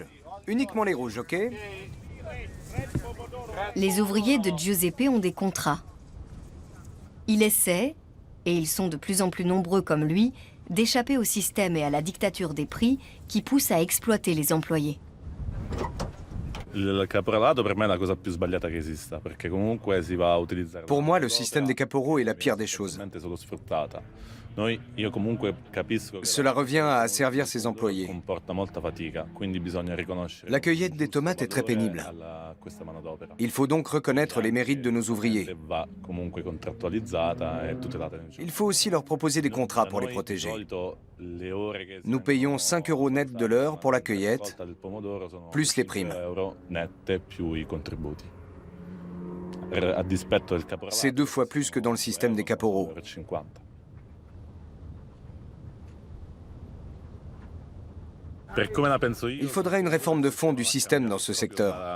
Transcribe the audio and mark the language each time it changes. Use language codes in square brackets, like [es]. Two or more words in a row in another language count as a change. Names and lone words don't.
[fr] Uniquement les rouges, ok? Les ouvriers de Giuseppe ont des contrats. Il essaie, et ils sont de plus en plus nombreux comme lui, d'échapper au système et à la dictature des prix qui pousse à exploiter les employés. [it] Il caporalato per me è la cosa più sbagliata che esista, perché comunque si va a utilizzare. [fr] Pour moi, le système des caporaux est la pire des choses. [it] Solo sfruttata. Io comunque capisco che [fr] Cela revient à asservir ses employés. [it] comporta molta fatica, quindi bisogna riconoscere. [fr] La cueillette des tomates est très pénible. [it] Questa manodopera. [fr] Il faut donc reconnaître les mérites de nos ouvriers. [it] Se va comunque contrattualizzata e tutelata. [fr] Il faut aussi leur proposer des contrats pour les protéger. Nous payons 5 € net de l'heure pour la cueillette, plus les primes. C'est 2 fois plus que dans le système des caporaux. Il faudrait une réforme de fond du système dans ce secteur.